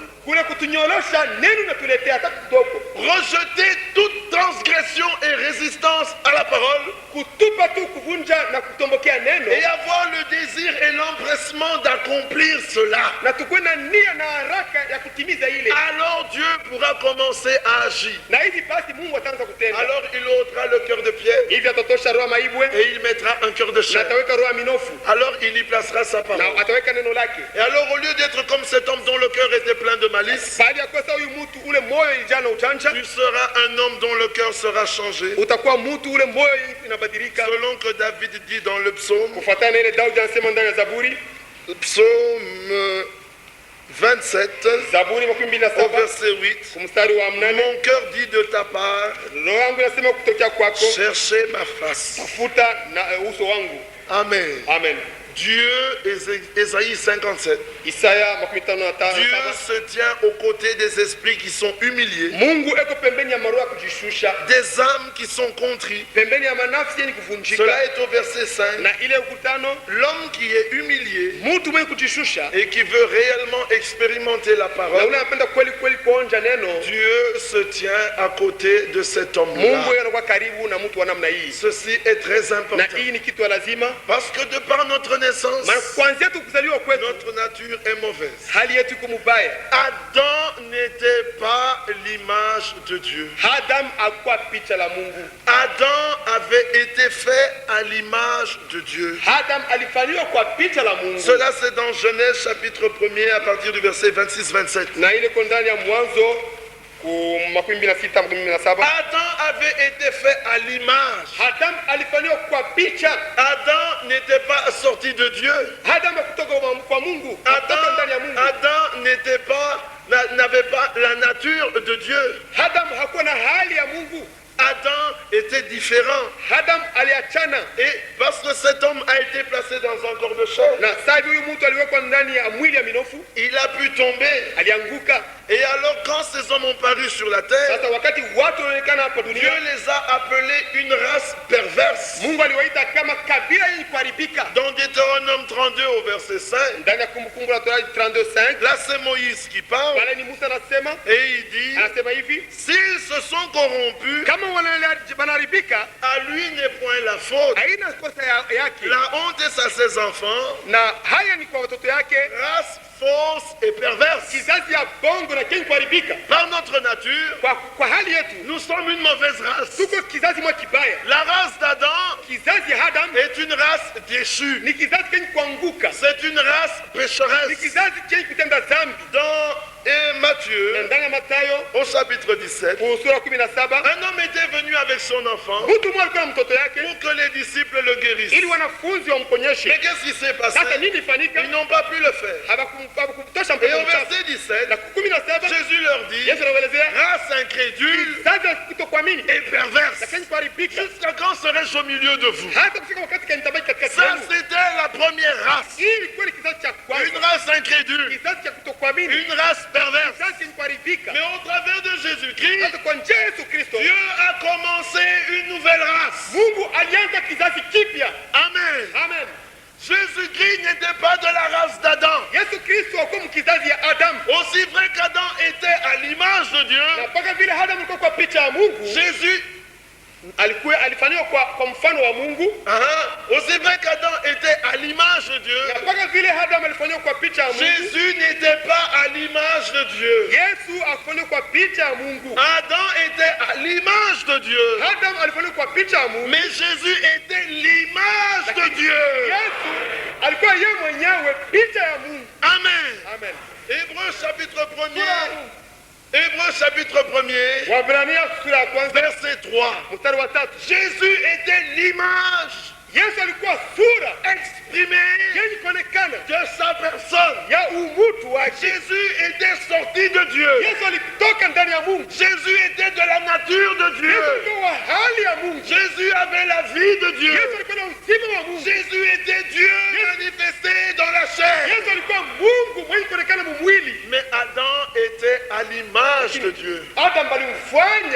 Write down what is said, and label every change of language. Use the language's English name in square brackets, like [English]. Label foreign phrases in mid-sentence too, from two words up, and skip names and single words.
[Swahili] kule kutunyorosha neno natuletea hata kidogo, [French] Rejeter toute transgression et résistance à la parole [Swahili] kutupa tu kuvunja na kutombokea neno, [French] et avoir le désir et l'empressement d'accomplir cela. [Swahili] na tukuwe na nia na haraka ya kutimiza ile, [French] Alors Dieu pourra commencer à agir. [Swahili] na hivi basi Mungu ataanza kutenda. [French] Alors il ôtera le cœur de pierre [Swahili] Hivi atatosha roho ya maibwe [French] et il mettra un cœur de [Swahili] na [French] chair. [Swahili] ataweka roho ya minofu [French] Alors il y placera sa [Swahili] na [French] parole. [Swahili] ataweka neno lake. [French] Et alors au lieu d'être comme cet homme dont le cœur était plein de malice, [Swahili] Baada ya kosa huyu mtu ule moyo ilijaa na ujanja, [French] tu seras un homme dont le cœur sera changé. [Swahili] utakuwa mtu ule moyo inabadilika [French] Selon que David dit dans le psaume, [Swahili] kufuatana na ile Daudi anasema ndani ya Zaburi, [French] psaume 27, [Swahili] Zaburi [French] au [Swahili] 27 [French] verset 8, [Swahili] kwa mstari wa 8, [French] mon cœur dit de ta part, [Swahili] roho yangu inasema kutokea kwako, [French] cherchez ma face. [Swahili] tafuta na uso wangu. [French] Amen. [Swahili] Amen. [French] Dieu, Ésaïe 57, [Swahili] Isaya [French] Dieu [Swahili] 55:7. [French] se tient aux côtés des esprits qui sont humiliés, [Swahili] Mungu eko pembeni ya maroho ya kujishusha, [French] des âmes qui sont contrits. [Swahili] pembeni ya manafsi yenye kuvunjika. [French] Cela est au verset 5. [Swahili] Na ile ukutano, [French] L'homme qui est humilié [Swahili] mtu mwenye kujishusha [French] et qui veut réellement expérimenter la [Swahili] na [French] parole, [Swahili] ule anapenda kweli kweli kuonja neno, [French] Dieu se tient à côté de cet homme-là. [Swahili] Mungu yeye anakuwa karibu na mtu wa namna hii, [French] Ceci est très [Swahili] na [French] important [Swahili] hii ni kitu ya lazima, [French] parce que de par notre naissance, [Swahili] maana kuanzia tu kuzaliwa kwetu [French] notre nature est mauvaise. [Swahili] hali yetu iko mubaya. [French] Adam n'était pas l'image de Dieu. [Swahili] Adam akuwa picha la Mungu. [French] Adam avait été fait à l'image de Dieu. [Swahili] Adam alifanywa kwa picha la Mungu. [French] Cela c'est dans Genèse chapitre 1er à partir du verset 26-27. [Swahili] Na ile iko ndani ya Mwanzo ku 26-27. [French] Adam avait été fait à l'image. [Swahili] Adam alifanywa kwa picha. [French] Adam n'était pas sorti de Dieu. [Swahili] Adam kutoka kwa Mungu, kutoka ndani ya Mungu. [French] Adam n'avait pas la nature de Dieu. [Swahili] Adam hakuwa na hali ya Mungu. [French] Adam était différent. [Swahili] Adam aliachana. [French] Et parce que cet homme a été placé dans un corps de chair, [Swahili] Na sasa huyu mtu aliwekwa ndani ya mwili ya minofu, [French] il a pu tomber. [Swahili] alianguka. [French] Et alors quand ces hommes ont paru sur la terre, [Swahili] Sasa wakati watu wanaonekana hapa [French] Dieu [Swahili] dunia, [French] les a appelés une race perverse. [Swahili] Mungu aliwaita kama kabila yenye kuharibika. [French] Dans Deutéronome 32 au verset 5, [Swahili] Ndani ya Kumbukumbu la Torati 32:5, [French] là c'est Moïse qui parle [Swahili] pale ni Musa anasema, [French] et il dit, [Swahili] anasema hivi, [French] s'ils se sont corrompus, [Swahili] kama wanaharibika, [French] à lui n'est point la faute. [Swahili] haina kosa yake, [French] La honte est à ses enfants, [Swahili] na haya ni kwa watoto yake, [French] race fausse et perverse. [Swahili] kizazi ya bongo na kenye kuharibika. [French] Par notre nature, [Swahili] Kwa hali yetu [French] nous sommes une mauvaise race. [Swahili] tuko kizazi mwa kibaya. [French] La race d'Adam [Swahili] Kizazi ya Adam [French] est une race déchue. [Swahili] ni kizazi kenye kuanguka, [French] C'est une race [Swahili] ni [French] pécheresse. [Swahili] kizazi kenye kutenda dhambi. [French] Dans [Swahili] Na [French] Matthieu, [Swahili] ndani ya Mathayo [French] au chapitre 17, [Swahili] sura 17, [French] un homme était venu avec son enfant [Swahili] mtu mmoja alikuwa na mtoto yake [French] pour que les disciples le guérissent. [Swahili] ili wanafunzi wamponyeshe. [French] Mais qu'est-ce qui s'est passé? [Swahili] Sasa nini ifanyika? [French] Ils n'ont pas pu le faire. [Swahili] Hawakutosha [French] Et [Swahili] mtoto [French] au [Swahili] mchafu. [French] verset 17, [Swahili] Na 17 [French] Jésus leur dit, [Swahili] Yesu anawaelezea [French] race incrédule [Swahili] kizazi kutokuamini [French] et perverse, [Swahili] na kenye kuharibika, [French] jusqu'à quand serais-je au milieu de vous? [Swahili] hata kufika wakati kenye tabaki katikati [French] Ça, [Swahili] yenu. [French] c'était la race. [Swahili] Hii ilikuwa ni kizazi cha [French] Une [Swahili] kwanza, [French] race incrédule. [Swahili] kizazi cha kutokuamini, [French] Une race perverse. [Swahili] kizazi chenye kuharibika. [French] Mais au travers de Jésus-Christ, [Swahili] Sasa kwa njia ya Yesu Kristo, [French] Dieu a commencé une nouvelle race. [Swahili] Mungu alianza kizazi kipya. [French] Amen. [Swahili] Amen. [French] Jésus-Christ n'était pas de la race d'Adam. [Swahili] Yesu Kristo hakuwa mkizazi ya Adamu, [French] Aussi vrai qu'Adam était à l'image de Dieu, [Swahili] na mpaka vile Adamu alikuwa kwa picha ya Mungu, [French] Jésus, [Swahili] alifanywa kwa mfano wa Mungu, [French] aussi vrai qu'Adam était à l'image de Dieu, [Swahili] na mpaka vile Adamu alifanywa kwa picha ya Mungu, [French] Jésus n'était pas à l'image de Dieu. [Swahili] Yesu akafanywa kwa picha ya Mungu. [French] Adam était à l'image de Dieu, [Swahili] Adamu alifanywa kwa picha ya Mungu, [French] mais Jésus était l'image de Dieu. [Swahili] Yesu alikuwa yeye mwenyewe picha ya Mungu. [French] Amen. [Swahili] Amen. [French] Hébreux chapitre 1er. Hébreux chapitre 1er. [Swahili] Waebrania sura ya kwanza [French] Verset 3. [Swahili] mstari wa 3. [French] Jésus était l'image [Swahili] Yesu alikuwa sura [French] exprimée [Swahili] yenye kuonekana [French] de sa personne. [Swahili] ya umutu wake. [French] Jésus était sorti de Dieu. [Swahili] Yesu alitoka ndani ya Mungu. [French] Jésus était de la nature de [Swahili] Yesu [French] Dieu. [Swahili] alikuwa wa hali ya Mungu. [French] Jésus avait la vie de Dieu. [Swahili] Yesu alikuwa na uzima wa Mungu. [French] Jésus était Dieu manifesté dans la chair. [Swahili] Yesu alikuwa Mungu mwenye kuonekana mumwili. [French] Mais Adam était à l'image de Dieu. [Swahili] Adam alimfanya.